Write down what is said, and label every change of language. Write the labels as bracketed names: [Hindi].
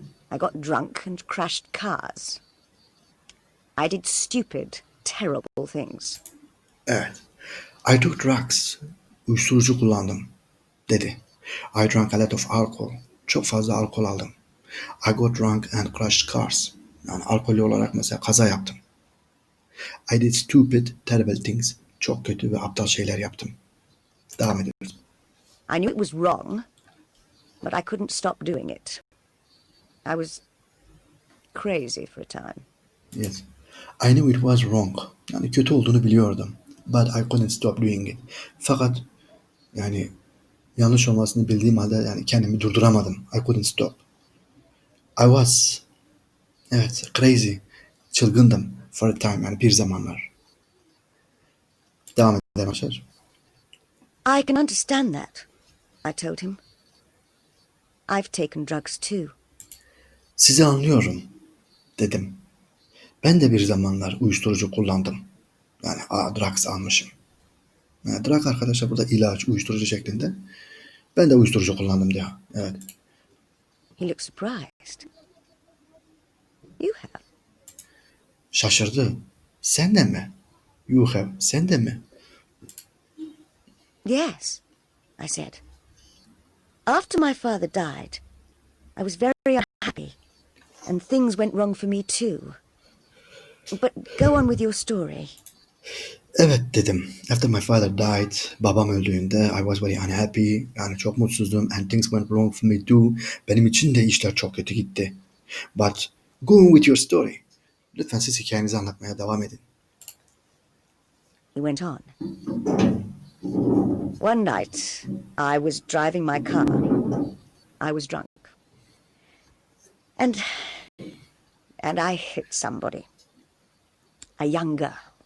[English] I got drunk and crashed cars. I did stupid, terrible things. [Turkish] Evet. [English] I took drugs. [Turkish] Uyuşturucu kullandım, dedi. [English] I drank a lot of alcohol. [Turkish] Çok fazla alkol aldım. [English] I got drunk and crashed cars. [Turkish] Yani alkollü olarak mesela kaza yaptım. [English] I did stupid, terrible things. [Turkish] Çok kötü ve aptal şeyler yaptım. Devam ediyoruz. [English] I knew it was wrong, but I couldn't stop doing it. I was crazy for a time. Yes. I knew it was wrong. [Turkish] Yani kötü olduğunu biliyordum. [English] But I couldn't stop doing it. [Turkish] Fakat yani yanlış olmasını bildiğim halde yani kendimi durduramadım. [English] I couldn't stop. I was, [Turkish] evet, [English] crazy. [Turkish] Çılgındım [English] for a time, [Turkish] yani bir zamanlar. Devam edelim arkadaşlar. [English] I can understand that, I told him. I've taken drugs too. [Turkish] Sizi anlıyorum, dedim. Ben de bir zamanlar uyuşturucu kullandım. Yani drugs almışım. Yani drug arkadaşlar burada ilaç, uyuşturucu şeklinde. Ben de uyuşturucu kullandım diyor. Evet. [English] He looked surprised. You have? [Turkish] Şaşırdı. Sen de mi? [English] You have. [Turkish] Sen de mi? [English] Yes, I said. After my father died, I was very unhappy. And things went wrong for me too. But go on with your story. [Turkish] Evet dedim. [English] After my father died, [Turkish] babam öldüğünde [English] I was very unhappy. [Turkish] Yani çok mutsuzdum. [English] And things went wrong for me too. [Turkish] Benim için de işler çok kötü gitti. [English] But go on with your story. [Turkish] Lütfen siz hikayenizi anlatmaya devam edin. [English] He went on. One night, I was driving my car. I was drunk. And I hit somebody. A young girl.